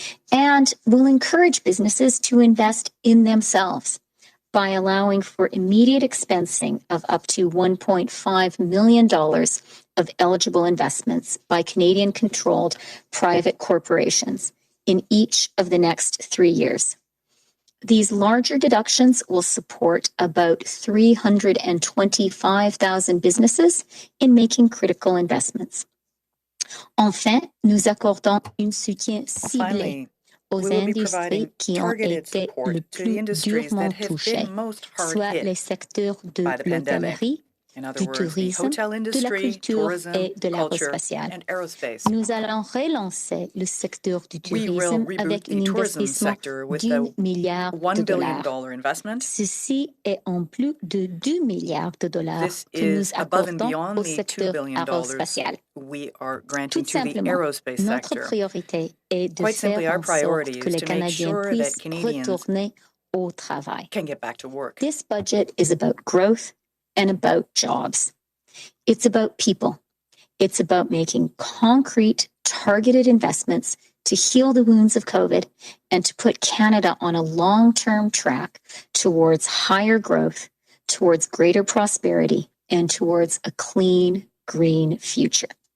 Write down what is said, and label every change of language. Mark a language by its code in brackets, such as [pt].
[en] And will encourage businesses to invest in themselves by allowing for immediate expensing of up to $1.5 million of eligible investments by Canadian-controlled private corporations in each of the next 3 years. These larger deductions will support about 325,000 businesses in making critical investments. [fr] Enfin, nous accordons un soutien ciblé aux industries qui ont été le plus durement touchées, soit les secteurs de l'hôtellerie, du tourisme, de la culture et de l'aérospatiale. Nous allons relancer le secteur du tourisme avec un investissement d'1 milliard de dollars. Ceci est en plus de 2 milliards de dollars que nous accordons au secteur aérospatial. Tout simplement, notre priorité est de faire en sorte que les Canadiens puissent retourner au travail. [en] This budget is about growth and about jobs. It's about people. It's about making concrete, targeted investments to heal the wounds of COVID and to put Canada on a long-term track towards higher growth, towards greater prosperity, and towards a clean, green future.